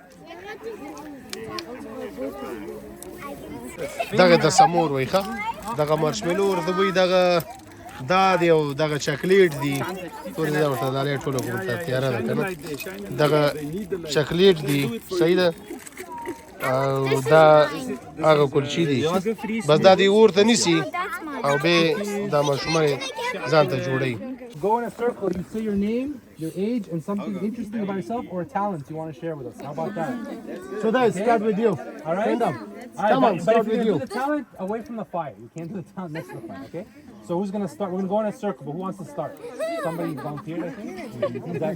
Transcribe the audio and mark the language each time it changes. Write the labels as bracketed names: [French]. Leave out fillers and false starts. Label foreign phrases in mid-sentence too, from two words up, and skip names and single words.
[Pashto] دغه د سمور وایي ښه دغه مارشمیلو ورته وایي دغه دا دی او دغه چاکلیټ دي ټول دا ورته دا ټوله ورته تیاره ده که نه دغه چاکلیټ دي صحیح ده او دا هغه کلچې دي بس دا دی اور ته نیسي او بیا دا ماشومان ځان ته جوړوي [English] Go in a circle, you say your name, your age, and something interesting about yourself or a talent you want to share with us. How about that? So that start with you. All right? Stand up. All right, Come on, but start if you're with gonna you. do the talent, away from the fire. You can't do the talent next to the fire, okay? So who's gonna start? We're gonna go in a circle, but who wants to start? Somebody volunteered, I think.